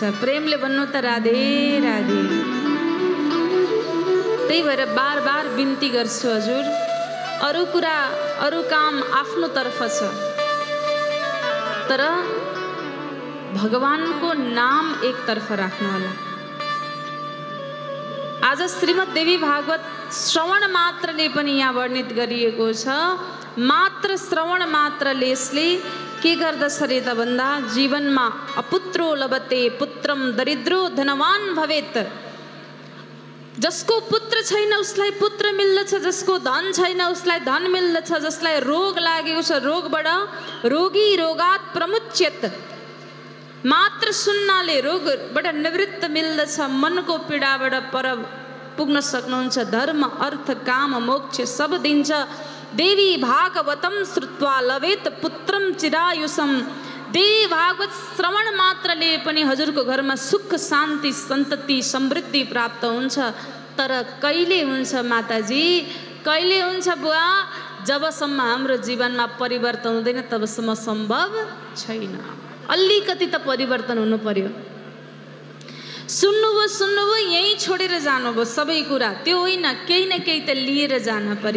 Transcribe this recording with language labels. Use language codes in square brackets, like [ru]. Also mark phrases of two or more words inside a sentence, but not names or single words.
[ne] प्रेमले भन्नु त राधे राधे। त्यही भएर बार बार बिन्ती गर्छु हजुर, अरू कुरा अरू काम आफ्नो तर्फ छ, तर भगवानको नाम एक तर्फ राख्नु होला। आज श्रीमद् देवी भागवत श्रवण मात्रले पनि यहाँ वर्णित गरिएको छ। मात्र श्रवण मात्रले यसले के गर्दछ रे त भन्दा जीवनमा [sa] अपुत्रो लभते पुत्रम दरिद्रो धनवान भवेत। [ne] जसको पुत्र छैन उसलाई पुत्र मिल्दछ, जसको धन छैन उसलाई धन मिल्दछ, जसलाई रोग लागेको छ रोगबाट [sa] रोगी रोगात प्रमुच्यत। [ne] मात्र सुन्नाले रोगबाट निवृत्त मिल्दछ, मनको पीडाबाट पर पुग्न सक्नुहुन्छ। धर्म अर्थ काम मोक्ष सब दिन्छ। [sa] देवी भागवतम श्रुत्वा लवेत पुत्रम चिरायुषम। [ne] देवी भागवत श्रवण मात्रले पनि हजुरको घरमा सुख शान्ति सन्तति समृद्धि प्राप्त हुन्छ। तर कहिले हुन्छ माताजी, कहिले हुन्छ बुवा? जबसम्म हाम्रो जीवनमा परिवर्तन हुँदैन तबसम्म सम्भव छैन। अलिकति त परिवर्तन हुनु पर्यो। सुन्नुभयो यहीँ छोडेर जानुभयो सबै कुरा, त्यो होइन, केही न केही त लिएर जान पर्यो।